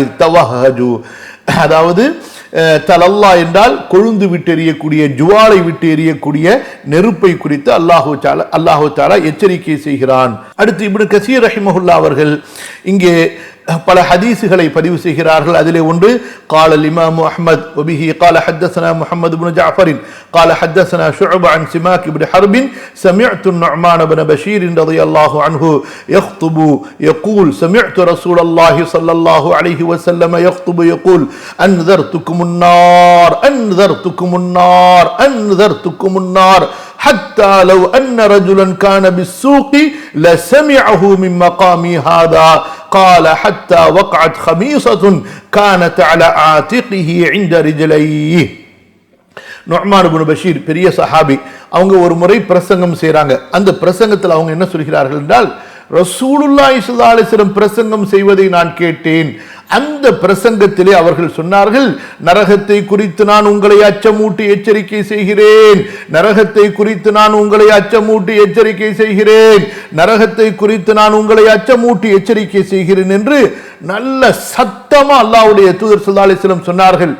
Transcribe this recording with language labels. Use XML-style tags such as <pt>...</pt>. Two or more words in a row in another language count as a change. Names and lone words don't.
<ar>قال مجاهد توهج,</ar> <ta>அதாவது தலல்லா என்றால் கொழுந்து விட்டு எறியக்கூடிய, ஜுவாலை விட்டு எறியக்கூடிய நெருப்பை குறித்து</ta> <ar>الله تعالى</ar> <ta>எச்சரிக்கை செய்கிறான். அடுத்து இப்னு கஸீர் ரஹிமஹுல்லாஹ் அவர்கள் இங்கே பல ஹதீஸுகளை பதிவு செய்கிறார்கள். அதிலே ஒன்று</ta> <ar>قال الإمام أحمد وبه قال حدثنا محمد بن جعفر قال حدثنا شعبة عن سماك بن حرب سمعت النعمان بن بشير رضي الله عنه يخطب يقول سمعت رسول الله صلى الله عليه وسلم يخطب يقول أنذرتكم النار أنذرتكم النار أنذرتكم النار حتى لو أن رجلا كان بالسوق لسمعه من مقامي هذا قال حتى وقعت خميصة كانت على عاتقه عند رجليه.</ar> <ta>நுஅமான் இப்னு பஷீர் பெரிய சஹாபி. அவங்க ஒரு முறை பிரசங்கம் செய்றாங்க. அந்த பிரசங்கத்தில் அவங்க என்ன சொல்கிறார்கள் என்றால்,</ta> <ar>رسول الله صلى الله عليه وسلم</ar> <ta>பிரசங்கம் செய்வதை நான் கேட்டேன். அந்த பிரசங்கத்திலே அவர்கள் சொன்னார்கள், நரகத்தை குறித்து நான் உங்களை அச்சமூட்டி எச்சரிக்கை செய்கிறேன், நரகத்தை குறித்து நான் உங்களை அச்சமூட்டி எச்சரிக்கை செய்கிறேன், நரகத்தை குறித்து நான் உங்களை அச்சமூட்டி எச்சரிக்கை செய்கிறேன் என்று நல்ல சத்தமா அல்லாஹ்வுடைய தூதர்</ta> <ar>صلى الله عليه وسلم</ar> <ta>சொன்னார்கள்.</ta>